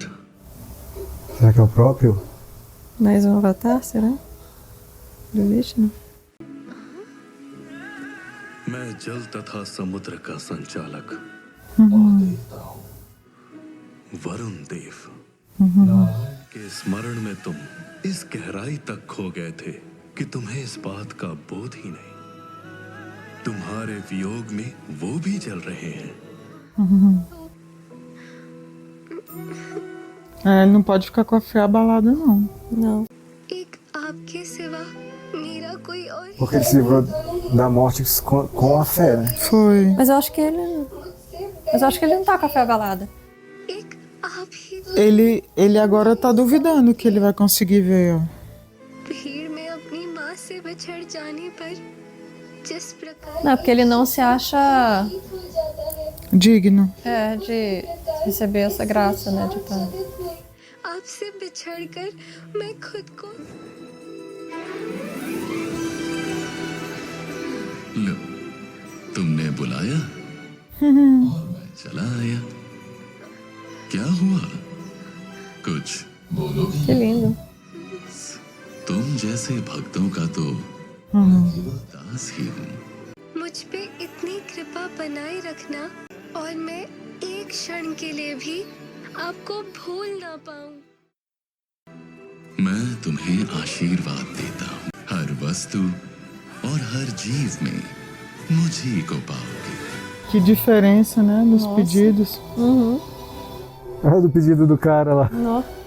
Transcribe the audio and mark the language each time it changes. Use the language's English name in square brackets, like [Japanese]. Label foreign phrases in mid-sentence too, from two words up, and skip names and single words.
[Portuguese] Será que é o próprio? Mais um avatar, será? Do Vishnu? [Hindi] मैं जल तथा समुद्र का संचालक और देवता हूँ, वरुण देव। के स्मरण में तुम इस गहराई तक खो गए थे कि तुम्हें इस बात का बोध ही नहीं। तुम्हारे वियोग में वो भी जल रहे हैं। [Portuguese] É, ele não pode ficar com a fé abalada, não. Não. [Hindi] एक आपके सिवा मेरा कोई और [Portuguese] Porque ele se livrou da morte com a fé, né? Foi. Mas eu acho que ele. Mas eu acho que ele não tá com a fé abalada. [Hindi] एक आप ही [Portuguese] Ele agora tá duvidando que ele vai conseguir ver, ó. [Hindi] भीड़ में अपनी माँ से बिछड़ जाने पर जिस प्रकार [Portuguese] Não, porque ele não se acha Digno. de receber essa graça, né? De estar. [Hindi] आपसे बिछड़कर मैं खुद को लो, तुमने बुलाया और मैं चला आया। क्या हुआ? कुछ बोलोगी? [Portuguese] Que lindo. [Hindi] तुम जैसे भक्तों का तो दास ही हूँ। मुझ पे इतनी कृपा बनाए रखना और मैं एक क्षण के लिए भी आपको भूल ना पाऊं। मैं तुम्हें आशीर्वाद देता हूँ। हर वस्तु और हर जीव में मुझी को पाओगे। [Portuguese] Que diferença, né? Nos Nossa. pedidos. Uhum. Olha do pedido do cara lá. Nó.